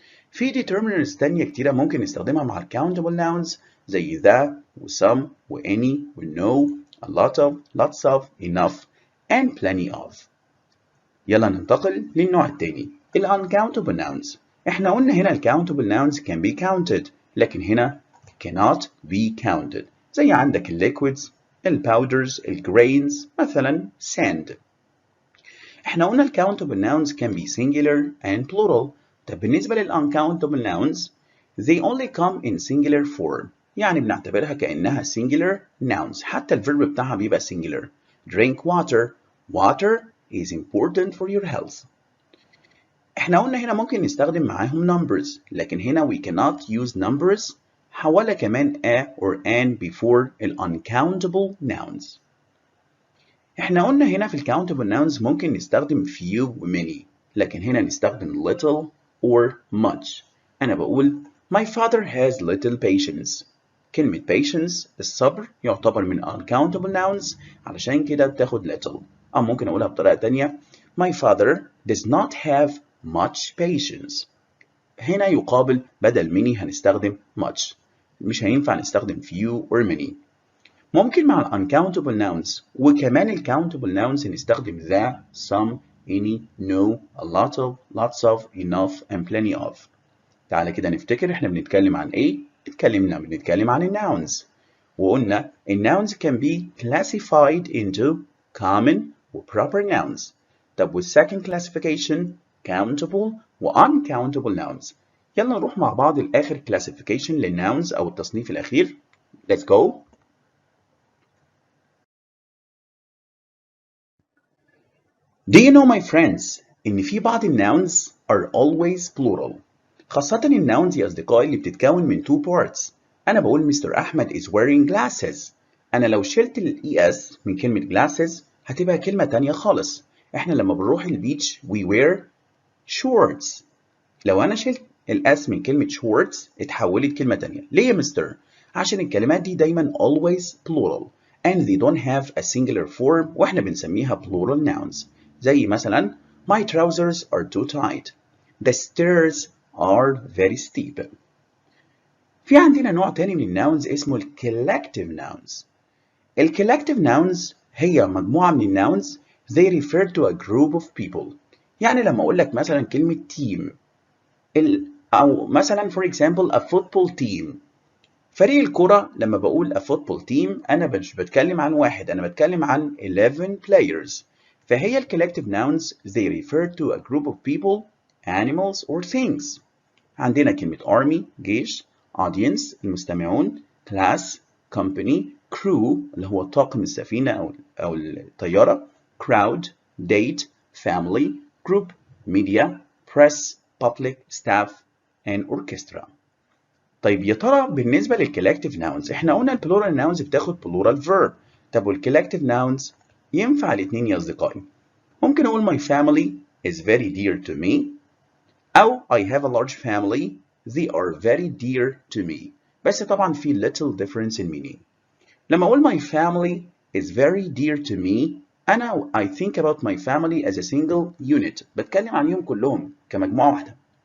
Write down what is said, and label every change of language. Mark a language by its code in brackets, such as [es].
[en] في determiners تانية كتيرة ممكن نستخدمها مع ال countable nouns زي the و some و any و no a lot of lots of enough and plenty of. [ar] يلا ننتقل للنوع التاني ال uncountable nouns. احنا قلنا هنا [en] ال countable nouns can be counted لكن هنا cannot be counted زي عندك ال liquids ال powders ال grains مثلا sand. احنا قلنا ال countable nouns can be singular and plural. [ar] طب بالنسبة لل uncountable nouns [en] they only come in singular form [ar] يعني بنعتبرها كأنها singular nouns حتى الverb بتاعها بيبقى singular. drink water. [en] Water is important for your health. [ar] احنا قلنا هنا ممكن نستخدم معاهم [en] numbers لكن هنا we cannot use numbers حولها كمان a or an before ال uncountable nouns. [ar] احنا قلنا هنا في ال countable nouns ممكن نستخدم few و many لكن هنا نستخدم [en] little or much. [ar] أنا بقول [en] my father has little patience. [ar] كلمة patience الصبر يعتبر من uncountable nouns علشان كده بتاخد little. [en] أو ممكن أقولها بطريقة تانية my father does not have much patience. [ar] هنا يقابل بدل many هنستخدم much. مش هينفع نستخدم [en] few or many. ممكن مع ال uncountable nouns وكمان ال countable nouns نستخدم the, some, any, no, a lot of, lots of, enough and plenty of. [ar] تعالى كده نفتكر احنا بنتكلم عن ايه؟ [en] بنتكلم عن ال nouns وقلنا ال nouns can be classified into common و proper nouns. طب وال second classification countable و uncountable nouns. [ar] يلا نروح مع بعض لآخر classification لل nouns أو التصنيف الأخير. [en] Let's go. Do you know my friends [ar] إن في بعض [en] nouns are always plural. [ar] خاصة nouns يا أصدقائي اللي بتتكون من two parts. أنا بقول Mr. [en] Ahmed is wearing glasses. [ar] أنا لو شلت ال es من كلمة glasses هتبقى كلمة تانية خالص. إحنا لما بنروح البيتش [en] we wear shorts. [ar] لو أنا شلت ال s من كلمة shorts اتحولت كلمة تانية. ليه يا مستر؟ عشان الكلمات دي دايما always plural and [en] they don't have a singular form [ar] وإحنا بنسميها plural nouns. [en] زي مثلا my trousers are too tight. The stairs are very steep. [ar] في عندنا نوع تاني من الناونز اسمه ال collective nouns. [en] ال collective nouns هي مجموعة من الناونز they refer to a group of people. [ar] يعني لما أقول لك مثلا كلمة team أو مثلا for example a football team. فريق الكرة لما بقول [en] a football team [ar] أنا مش بتكلم عن واحد أنا بتكلم عن 11 players. [en] فهي ال collective nouns they refer to a group of people, animals or things. عندنا كلمة army جيش audience المستمعون class company crew اللي هو طاقم السفينة أو الطيارة crowd date family group media press public staff and orchestra. [ar] طيب يا ترى بالنسبة للcollective nouns احنا قلنا البلورال nouns بتاخد plural verb. طب والcollective nouns ينفع الاتنين يا أصدقائي. [en] ممكن أقول my family is very dear to me [ar] أو [en] I have a large family they are very dear to me. بس طبعا في little difference in meaning. لما أقول my family is very dear to me أنا I think about my family as a single unit [ar] بتكلم عنهم كلهم كمجموعة واحدة.